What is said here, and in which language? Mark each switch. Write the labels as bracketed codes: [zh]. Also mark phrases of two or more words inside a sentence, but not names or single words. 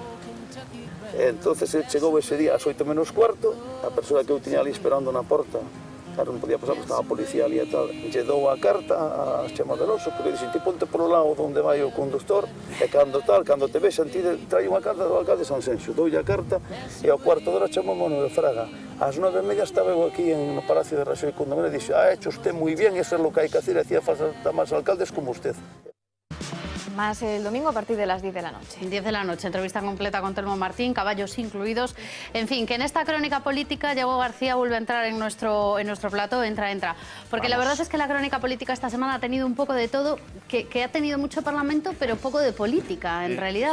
[gl] Entón, chegou ese día ás 8 menos cuarto, a persoa que eu tiña ali esperando na porta, claro, non podía pasar, porque estaba a policía ali e tal, lle dou a carta a Chema Veloso, porque dixen, ti ponte polo lado onde vai o conductor, e cando te vexan, ti trai unha carta do alcalde de Sanxenxo, doulle a carta, e ao cuarto de hora chamou Manuel Fraga. Ás 9:30 estaba eu aquí no Palacio de Raxoi con Manuel e dixo, [es] hecho usted moi bien, eso é lo que hai que hacer, e hacía falta máis alcaldes como usted. Más el domingo a partir de las 10 de la noche. 10 de la noche, entrevista completa con Telmo Martín, caballos incluidos. En fin, que en esta crónica política Yago García vuelve a entrar en nuestro plató, entra. Porque la verdad es que la crónica política esta semana ha tenido un poco de todo, que ha tenido mucho parlamento, pero poco de política, en realidad.